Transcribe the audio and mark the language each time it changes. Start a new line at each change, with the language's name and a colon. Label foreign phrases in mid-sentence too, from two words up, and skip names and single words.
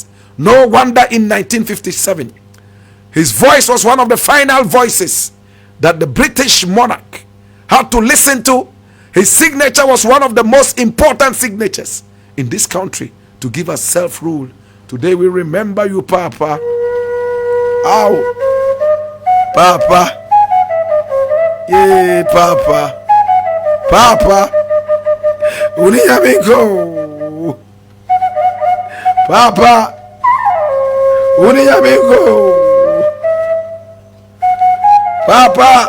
English: No wonder in 1957, his voice was one of the final voices that the British monarch had to listen to. His signature was one of the most important signatures in this country to give us self-rule. Today we remember you, Papa. Ow. Papa. Yeah, Papa. Papa. Uniyamiko. Papa. Uniyamiko. Papa.